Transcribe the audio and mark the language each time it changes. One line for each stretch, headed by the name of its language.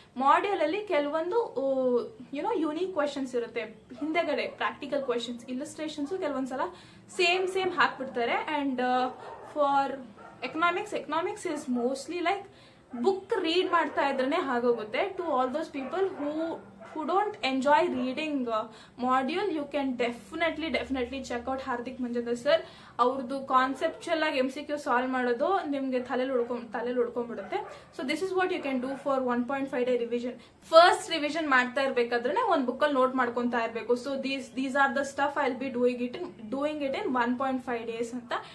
Kannada: Module ಅಲ್ಲಿ ಕೆಲವೊಂದು unique questions ಇರುತ್ತೆ, ಹಿಂದೆಗಡೆ ಪ್ರಾಕ್ಟಿಕಲ್ ಕ್ವೆಶನ್ಸ್, ಇಲ್ಲಸ್ಟ್ರೇಷನ್ಸ್ ಕೆಲವೊಂದ್ಸಲ same ಹಾಕ್ಬಿಡ್ತಾರೆ.
English: and for economics is mostly like book read
Kannada: ಮಾಡ್ತಾ ಇದ್ರೇನೆ ಆಗೋಗುತ್ತೆ.
English: To all those people who don't enjoy reading module, you can definitely check out Hardik Manjandar sir.
Kannada: ಅವ್ರದ್ದು conceptual ಆಗಿ MCQ solve ಮಾಡೋದು ನಿಮ್ಗೆ ತಲೆಲಿ ಉಳ್ಕೊಂಡ್ಬಿಡುತ್ತೆ.
English: So this is what you can do for 1.5 day revision.
Kannada: First revision ಮಾಡ್ತಾ ಇರ್ಬೇಕಾದ್ರೆ ಒಂದ್ ಬುಕ್ಕಲ್ಲಿ note ಮಾಡ್ಕೊಂತಾ ಇರ್ಬೇಕು.
English: So these are the stuff I will be doing it in 1.5 days ಅಂತ.